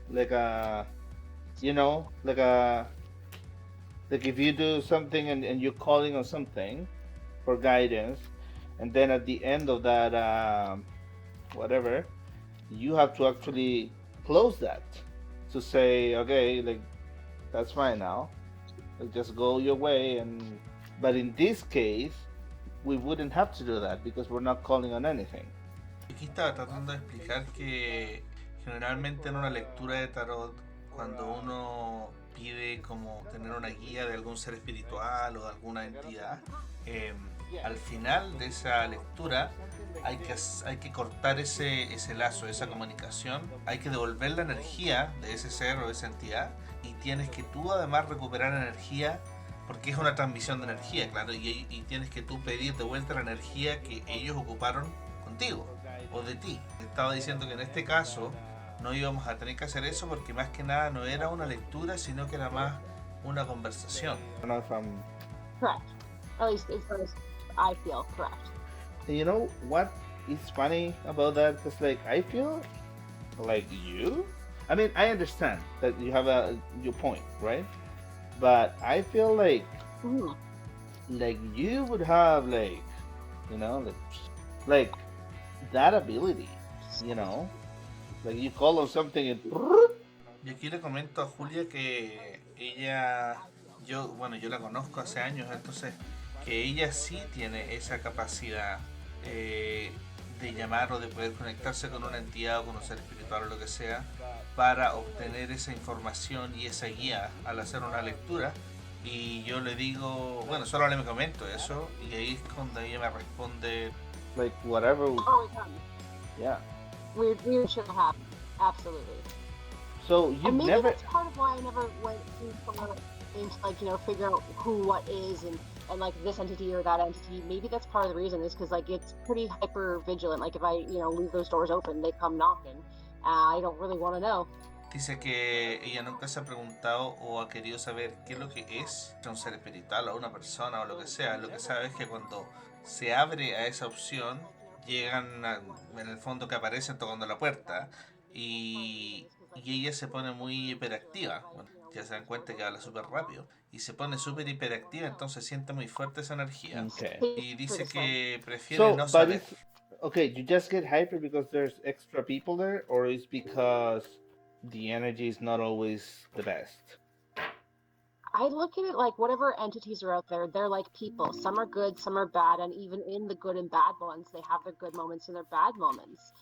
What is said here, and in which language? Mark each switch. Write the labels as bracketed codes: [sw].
[en] Like like like if you do something and you're calling on something for guidance, and then at the end of that whatever, you have to actually close that to say, okay, like that's fine now. Like, just go your way. And but in this case, we wouldn't have to do that because we're not calling on anything. [es] Aquí estaba tratando de explicar que generalmente en una lectura de tarot, cuando uno pide como tener una guía de algún ser espiritual o de alguna entidad, al final de esa lectura hay que cortar ese lazo, esa comunicación, hay que devolver la energía de ese ser o de esa entidad y tienes que tú además recuperar energía porque es una transmisión de energía, claro, y tienes que tú pedir de vuelta la energía que ellos ocuparon contigo o de ti. Estaba diciendo que en este caso no íbamos a tener que hacer eso porque más que nada no era una lectura, sino que era más una conversación. [en] I don't know if I'm. Correct. At least as far as I feel correct. You know what is funny about that? Because like I feel like you. I mean, I understand that you have your point, right? But I feel Mm. like you would have you know like like that ability, you know, like you call on something and [es] Y aquí le comento a Julia que ella, yo la conozco hace años, entonces que ella sí tiene esa capacidad de llamar o de poder conectarse con una entidad o con un ser espiritual o lo que sea para obtener esa información y esa guía al hacer una lectura. Y yo le digo, bueno, solo le comento eso y ahí es cuando ella me responde, [en] like whatever. Oh, it comes. Yeah. Weird shit happen. Absolutely. So you've And maybe never. that's part of why I never went into figure out who, what is, and like this entity or that entity. Maybe that's part of the reason is because like it's pretty hyper vigilant. Like if I leave those doors open, they come knocking. I don't really want to know. [es] dice que ella nunca se ha preguntado o ha querido saber qué es lo que es un ser espiritual o una persona o lo que sea. Lo que sabe es que cuando se abre a esa opción, en el fondo que aparecen tocando la puerta y ella se pone muy hiperactiva. Bueno, ya se dan cuenta que habla súper rápido y se pone súper hiperactiva, entonces siente muy fuerte esa energía [en] Okay. [es] y dice que prefiere [en] So, [es] no [en] but [es] saber. [en] it's okay. You just get hyper because there's extra people there, or it's because the energy is not always the best. I look at it like whatever entities are out there, they're like people. Some are good, some are bad, and even in the good and bad ones, they have their good moments and their bad moments.